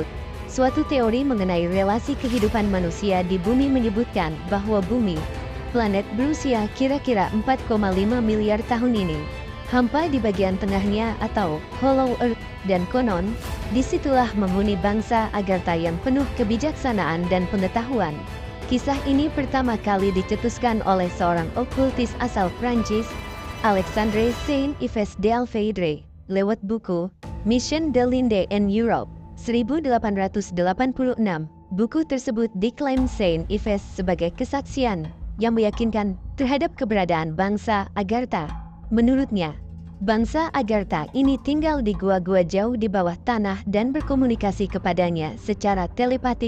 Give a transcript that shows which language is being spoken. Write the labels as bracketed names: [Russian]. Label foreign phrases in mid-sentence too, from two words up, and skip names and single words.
[Indonesian] Suatu teori mengenai relasi kehidupan manusia di bumi menyebutkan bahwa bumi, planet berusia kira-kira 4,5 miliar tahun ini, hampa di bagian tengahnya atau [English] Hollow Earth, [Indonesian] dan konon, disitulah menghuni bangsa Agartha yang penuh kebijaksanaan dan pengetahuan. Kisah ini pertama kali dicetuskan oleh seorang okultis asal Prancis, Alexandre Saint-Yves d'Alfeidre, lewat buku Mission de l'Inde en Europe, 1886. Buku tersebut diklaim Saint-Yves sebagai kesaksian yang meyakinkan terhadap keberadaan bangsa Agartha. Menurutnya, bangsa Agartha ini tinggal di gua-gua jauh di bawah tanah dan berkomunikasi kepadanya secara telepatik.